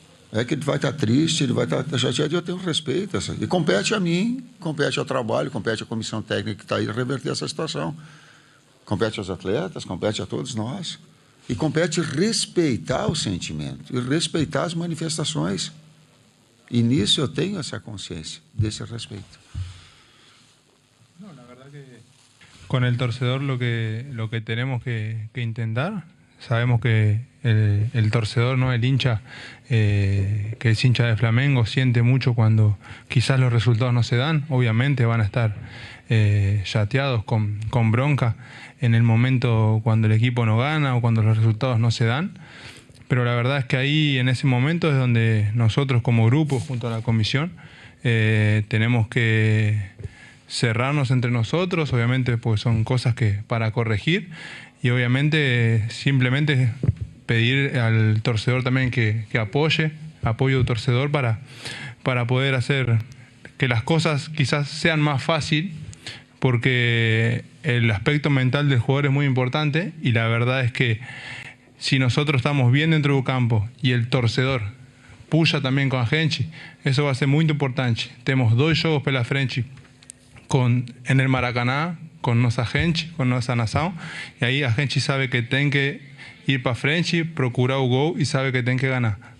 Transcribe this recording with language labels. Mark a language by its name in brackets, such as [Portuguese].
[Portuguese] É que ele vai estar triste, ele vai estar chateado, e eu tenho respeito. E compete a mim, compete ao trabalho, compete à comissão técnica que está aí a reverter essa situação. Compete aos atletas, compete a todos nós. E compete respeitar o sentimento e respeitar as manifestações. E nisso eu tenho essa consciência desse respeito. [Spanish] Con el torcedor lo que tenemos que intentar, sabemos que el torcedor, ¿no? El hincha, que es hincha de Flamengo, siente mucho cuando quizás los resultados no se dan. Obviamente van a estar chateados con bronca en el momento cuando el equipo no gana o cuando los resultados no se dan. Pero la verdad es que ahí, en ese momento, es donde nosotros como grupo, junto a la comisión, tenemos que cerrarnos entre nosotros, obviamente pues son cosas que para corregir, y obviamente simplemente pedir al torcedor también que apoye al torcedor para poder hacer que las cosas quizás sean más fácil, porque el aspecto mental del jugador es muy importante, y la verdad es que si nosotros estamos bien dentro del campo y el torcedor [Portuguese] puxa também com a gente, isso vai ser muito importante. Temos 2 jogos pela frente [Spanish] en el Maracaná, [Portuguese] com nossa gente, com nossa nação, e aí a gente sabe que tem que ir para frente, procurar o gol e sabe que tem que ganhar.